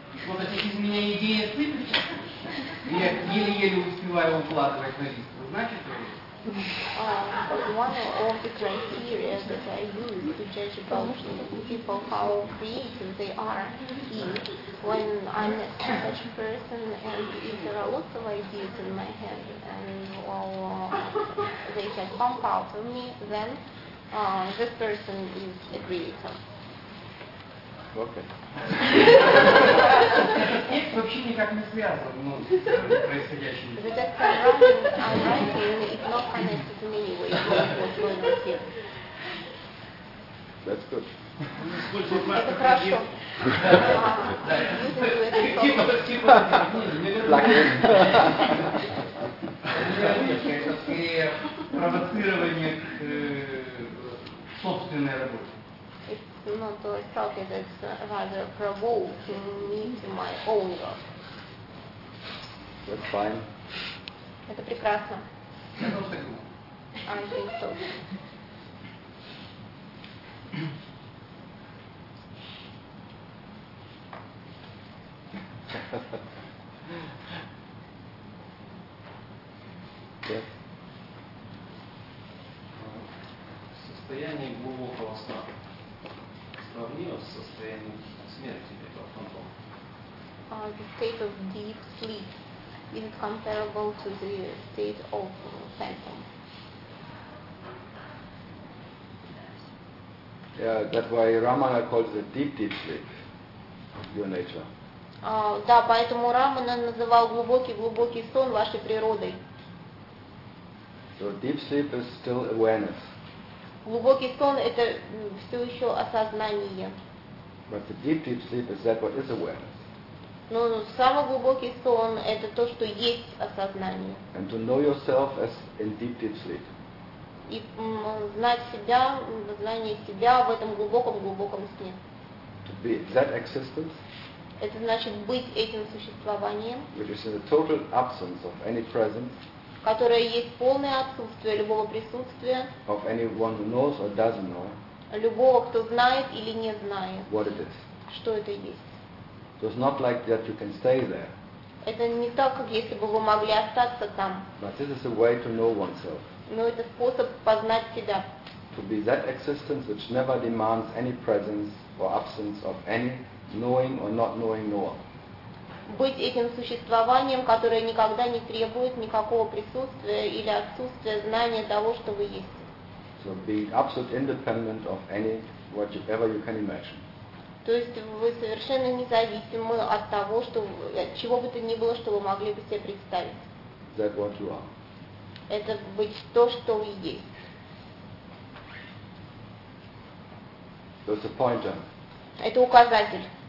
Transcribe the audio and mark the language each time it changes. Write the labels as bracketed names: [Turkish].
[Russian] Вот эти из меня идеи сыпятся, я еле-еле успеваю укладывать на лист. Значит, [English] But one of the criteria that I use to judge about people how creative they are is when I'm such a person and if there are lots of ideas in my head and they can pump out of me, then this person is a creator. Okay. [Russian] Текст вообще никак не связан, ну, с происходящим. [English] The text I'm writing is not connected in any way to what's going on here. That's good. [Russian] Это хорошо. Да, типа. Наверное, это скорее провоцирование к собственной работе. [English] Not a topic that's rather provoking me to my own work. That's fine. [Russian] Это прекрасно. [English] I think so. Yes. [Russian] Состояние глубокого сна. Сравнение с состоянием смерти этого фантома. [English] The state of deep sleep is it comparable to the state of phantom? Yeah, that's why Ramana calls it deep, deep sleep, your nature. [Russian] Да, поэтому Рамана называл глубокий сон вашей природой. [English] So deep sleep is still awareness. [Russian] Глубокий сон – это все еще осознание. [English] But the deep, deep sleep is that what is awareness. [Russian] Но самый глубокий сон – это то, что есть осознание. [English] And to know yourself as in deep, deep sleep. [Russian] И знать себя, знание себя в этом глубоком-глубоком сне. [English] To be that existence. [Russian] Это значит быть этим существованием. [English] Which is in the total absence of any presence. [Russian] Которая есть полное отсутствие любого присутствия [English] of anyone who knows or doesn't know, [Russian] любого, кто знает или не знает [English] what it is. [Russian] Что это есть. [English] So it's not like that you can stay there. [Russian] Это не так, как если бы вы могли остаться там. [English] But this is a way to know oneself. [Russian] Но это способ познать себя. [English] To be that existence which never demands any presence or absence of any knowing or not knowing knower. [Russian] Быть этим существованием, которое никогда не требует никакого присутствия или отсутствия знания того, что вы есть. [English] So be absolutely independent of any whatever you can imagine. [Russian] То есть вы совершенно независимы от того, что от чего бы то ни было, что вы могли бы себе представить. [English] That what you are. [Russian] Это быть то, что вы есть. [English] So it's a pointer. [Russian] Это указатель.